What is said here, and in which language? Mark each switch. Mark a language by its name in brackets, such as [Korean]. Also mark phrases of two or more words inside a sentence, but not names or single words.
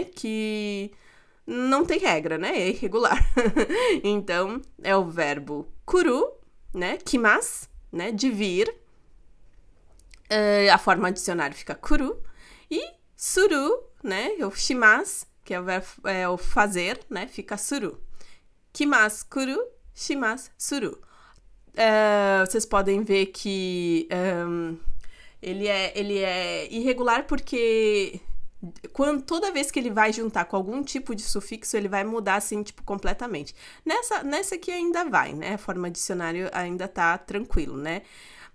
[Portuguese] Que não tem regra, né? É irregular. Então, é o verbo kuru, né? Kimasu, né? De vir. A forma dicionário fica kuru. E suru, né? O shimasu, que é o verbo, o fazer, né? Fica suru. [Japanese] 来ます、来る、します、する. [Portuguese] Vocês podem ver que ele é irregular porque toda vez que ele vai juntar com algum tipo de sufixo, ele vai mudar, assim, tipo, completamente. Nessa aqui ainda vai, né? A forma dicionário ainda tá tranquilo, né?